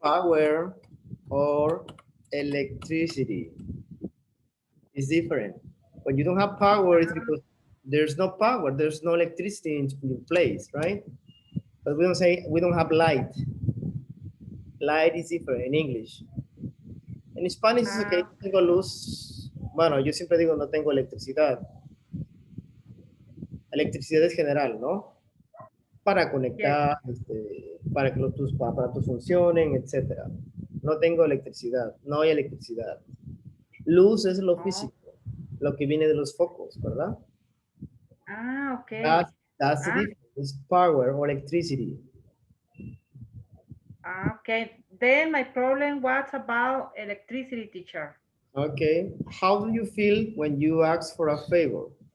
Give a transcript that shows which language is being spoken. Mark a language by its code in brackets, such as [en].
[en] Power or electricity is different. When you don't have power, it's because there's no power, there's no electricity in your place, right? But we don't say we don't have light. Light is different in English. [es] En Spanish es okay, no tengo luz. Bueno, yo siempre digo no tengo electricidad. Electricidad es general, ¿no? Para conectar, para que tus aparatos funcionen, etcétera. No tengo electricidad, no hay electricidad. Luz es lo físico, lo que viene de los focos, ¿verdad? [en] Okay. That's the difference. It's power or electricity. Okay. Then my problem was about electricity, teacher. Okay. How do you feel when you ask for a favor?